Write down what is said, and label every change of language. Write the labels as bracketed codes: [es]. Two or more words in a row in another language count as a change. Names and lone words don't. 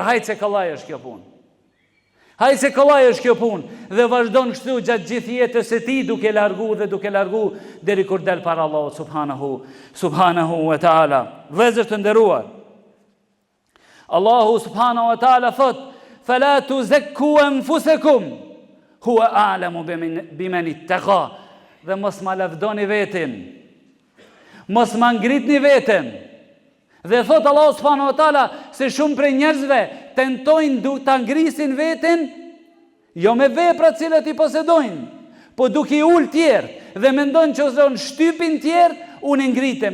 [sq] Hajt se kollaj është kjo punë. Hajt se kollaj është kjo punë dhe vazhdon kështu gjatë gjithë jetës së tij duke largu deri kur del para Allahut [ar] سبحانه وتعالى. [sq] Vëllezër të nderuar, Allahu [ar] سبحانه وتعالى thot: "فلا تزكوا أنفسكم هو أعلم بمن اتقى." [sq] Dhe mos ma lavdoni veten. Mos ma ngritni veten. Dhe thot Allahu [ar] سبحانه وتعالى [sq] se shumë prej njerëzve tentojnë ta ngrisin veten jo me veprat cilat i posedojnë, po duke i ul tjerë dhe mendojnë që ose në shtypin tjerë unë ngritem.